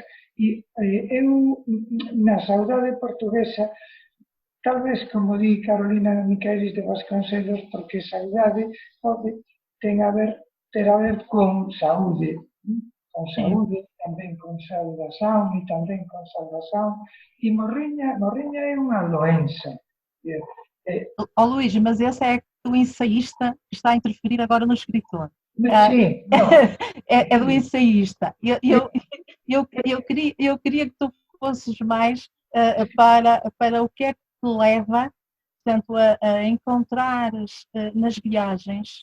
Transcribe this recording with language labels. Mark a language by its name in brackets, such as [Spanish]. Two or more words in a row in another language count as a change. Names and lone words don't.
[Galician] E eu, na saudade portuguesa, tal vez, como di Carolina Miquelis de Vasconcelos, porque saudade ter a ver con saúde. Con saúde, tamén con saudación e tamén con salvación. E morriña é unha doença. [Portuguese] Luís, mas esse é do ensaísta que está a interferir agora no escritor. Sim, é do ensaísta. Eu queria que tu fosses mais para o que é que te leva, portanto, a encontrares nas viagens,